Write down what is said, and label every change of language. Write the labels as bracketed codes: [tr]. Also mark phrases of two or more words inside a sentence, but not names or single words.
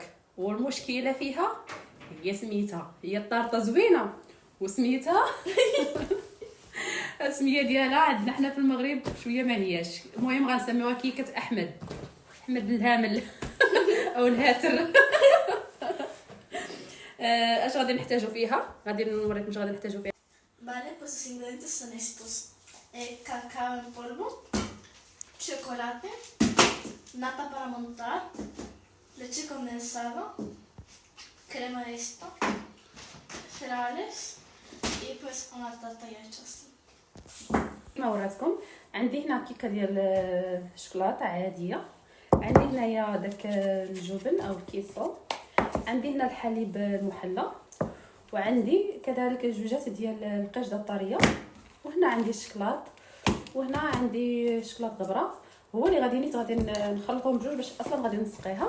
[ar] والمشكله فيها هي سميتها، هي الطارطه زوينه وسميتها السميه ديالها عندنا حنا في المغرب شويه ما هياش. المهم غنسميوها كيكه احمد الهامل او الهاتر. اش غادي نحتاجو فيها؟ غادي نوريكم اش غادي نحتاجو فيها. [es] Vale, pues los ingredientes son estos: cacao en polvo, chocolate, nata para montar, leche condensada, crema de esto, cereales y pues una tarta ya hecha así. [ar] كما وراتكم عندي هنا كيكه ديال الشوكولاته عاديه، عندي هنايا داك الجبن او الكيسو، عندي هنا الحليب المحلى، وعندي كذلك جوجات ديال القشده الطريه، وهنا عندي الشكلاط، وهنا عندي شكلاط غبره هو اللي غادي نخلطهم بجوج باش اصلا غادي نسقيها.